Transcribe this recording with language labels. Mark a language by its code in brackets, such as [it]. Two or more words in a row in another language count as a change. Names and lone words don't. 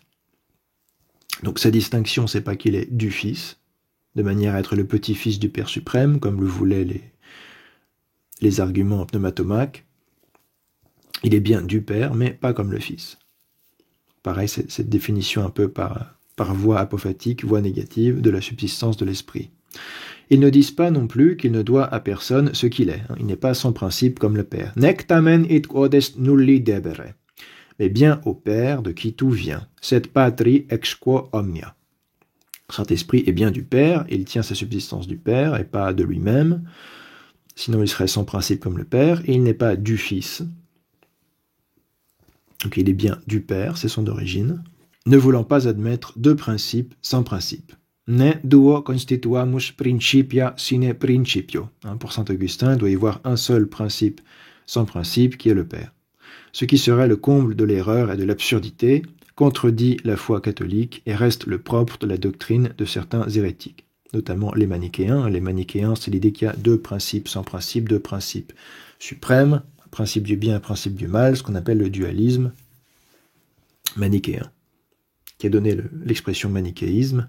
[fr] Donc sa distinction, c'est pas qu'il est du Fils, de manière à être le petit-fils du Père suprême, comme le voulaient les arguments pneumatomaques. Il est bien du Père, mais pas comme le Fils. Pareil, cette définition un peu par voie apophatique, voie négative de la subsistance de l'esprit. Ils ne disent pas non plus qu'il ne doit à personne ce qu'il est. Il n'est pas sans principe comme le Père. [la] Nec tamen it quodest nulli debere. [fr] Mais bien au Père de qui tout vient. [la] Sed patri ex quo omnia. [fr] Saint-Esprit est bien du Père, il tient sa subsistance du Père et pas de lui-même. Sinon il serait sans principe comme le Père. Et il n'est pas du Fils. Donc il est bien du Père, c'est son origine. Ne voulant pas admettre deux principes sans principe. [la] Ne duo constituamus principia sine principio. [fr] Pour saint Augustin, il doit y avoir un seul principe sans principe qui est le Père. Ce qui serait le comble de l'erreur et de l'absurdité, contredit la foi catholique et reste le propre de la doctrine de certains hérétiques, notamment les manichéens. Les manichéens, c'est l'idée qu'il y a deux principes sans principe, deux principes suprêmes, un principe du bien, un principe du mal, ce qu'on appelle le dualisme manichéen, qui a donné l'expression manichéisme.